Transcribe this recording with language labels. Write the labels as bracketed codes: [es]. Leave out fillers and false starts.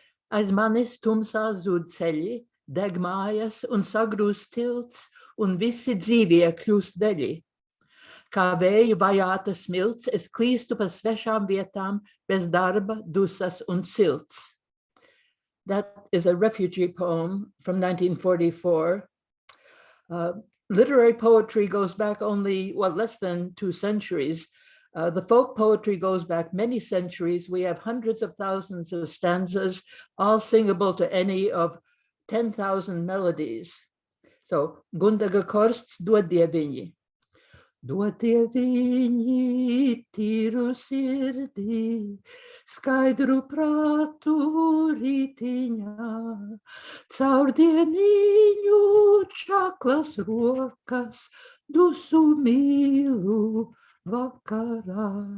[lv] Aiz manis tumsā zūd ceļi, deg mājas un sagrūst tilts, un visi dzīvie kļūst veļi. Kā vēju vajāta smilts, es klīstu pa svešām vietām, bez darba, dusas un silts. [en] That is a refugee poem from 1944. Literary poetry goes back only, well, less than 2 centuries. The folk poetry goes back many centuries. We have hundreds of thousands of stanzas, all singable to any of 10,000 melodies. [lv] So, Gundiga Korsts, dod dieviņi. Dod dieviņi tīru sirdī, skaidru prātu rītiņā, caur dieniņu čaklas rokas, dusu mīlu vakarā.